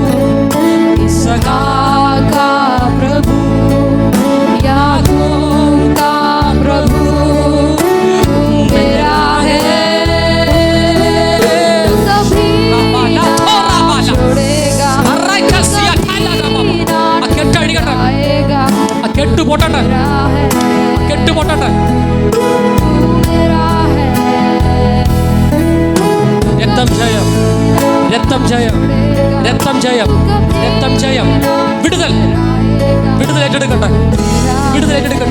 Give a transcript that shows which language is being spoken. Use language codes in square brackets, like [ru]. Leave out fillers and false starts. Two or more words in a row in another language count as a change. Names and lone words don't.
[hi] इसहाक का प्रभु, याकूब का प्रभु तू मेरा है। कभी ना छोड़ेगा, आएगा [ml] കെട്ട് പൊട്ടട്ടെ, കെട്ട് പൊട്ടട്ടെ. രക്തം ജയം, രക്തം ജയം, രക്തം ജയം, രക്തം ജയം. വിടുതൽ, വിടുതൽ ഏറ്റെടുക്കട്ടെ, വിടുതൽ ഏറ്റെടുക്കട്ടെ.